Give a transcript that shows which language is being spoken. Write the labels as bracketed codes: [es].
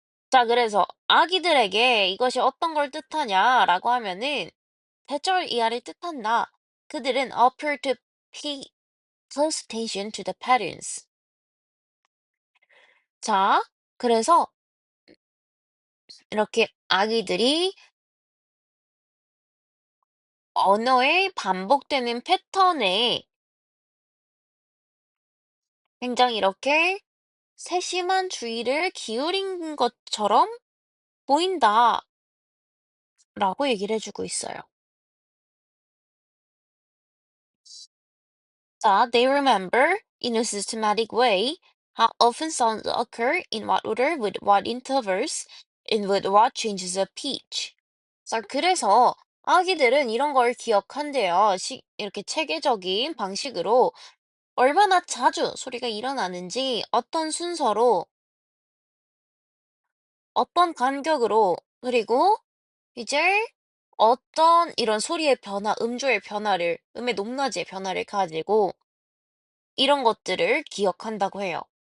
[ko] 자, 그래서 아기들에게 이것이 어떤 걸 뜻하냐라고 하면은 대절 이하를 뜻한다. 그들은 [en] appear to pay close attention to the patterns. [ko] 자, 그래서 이렇게 아기들이 언어의 반복되는 패턴에 굉장히 이렇게 세심한 주의를 기울인 것처럼 보인다라고 얘기를 해주고 있어요. [en] 자, they remember in a systematic way how often sounds occur in what order with what intervals and with what changes of pitch. [ko] 자, 그래서 아기들은 이런 걸 기억한대요. 이렇게 체계적인 방식으로 얼마나 자주 소리가 일어나는지, 어떤 순서로, 어떤 간격으로, 그리고 이제 어떤 이런 소리의 변화, 음조의 변화를, 음의 높낮이의 변화를 가지고 이런 것들을 기억한다고 해요.